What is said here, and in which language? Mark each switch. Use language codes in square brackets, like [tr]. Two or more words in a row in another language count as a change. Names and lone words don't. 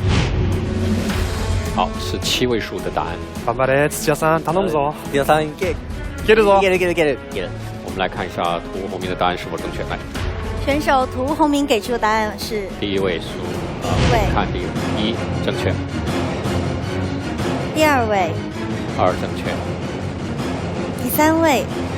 [zh] 好，是7位数的答案。 [ja] 頑張れ、土屋さん、頼むぞ。土屋さんいけ。いけるぞ。いけるいけるいけるいける。 [zh] 我们来看一下涂宏明的答案是否正确。来，选手涂宏明给出的答案是第1位数。看第1正确。第2位。 2正确。第3位。